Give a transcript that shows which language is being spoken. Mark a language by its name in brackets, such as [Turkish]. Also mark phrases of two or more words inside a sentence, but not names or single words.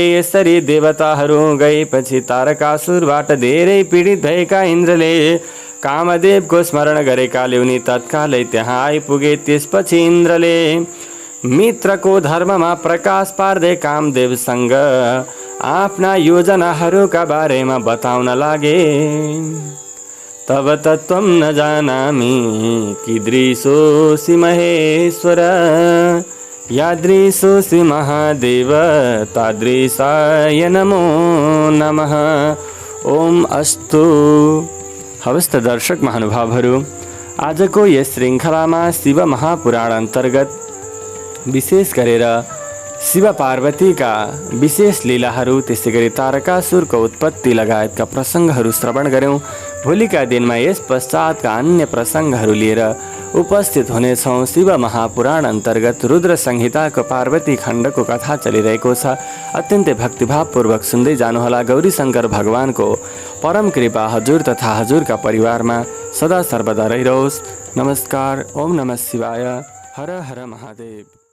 [Nepali] यसरी देवताहरू गएपछि तारकासुरबाट धेरै पीडित भएका इन्द्रले कामदेवको स्मरण गरेकाले उनी तत्कालै त्यहाँ आइपुगे। त्यसपछि इन्द्रले मित्रको धर्ममा प्रकाश पार्दै कामदेवसँग आफ्ना योजनाहरूका बारेमा बताउन लागे। [Sanskrit] तब तत्त्वं न जानामि कीदृशोऽसि महेश्वर, यादृशोऽसि महादेव तादृशाय नमो नमः। ओम अस्तु। [Nepali] हवस् त दर्शक महानुभावहरू, आजको यस श्रृङ्खलामा शिव महापुराण अन्तर्गत विशेष गरेर शिव पार्वतीका विशेष लीलाहरू, त्यसै गरी तारकासुरको उत्पत्ति लगायतका प्रसङ्गहरू श्रवण गऱ्यौँ। भोलिका दिनमा यस पश्चातका अन्य प्रसङ्गहरू लिएर उपस्थित हुनेछौँ। शिव महापुराण अन्तर्गत रुद्र संहिताको पार्वती खण्डको कथा चलिरहेको छ। अत्यन्तै भक्तिभावपूर्वक सुन्दै जानुहोला। गौरी शङ्कर भगवानको परम कृपा हजुर तथा हजुरका परिवारमा सदा सर्वदा रहिरहोस्। नमस्कार। [Sanskrit] ओम नमः शिवाय। हर हर महादेव।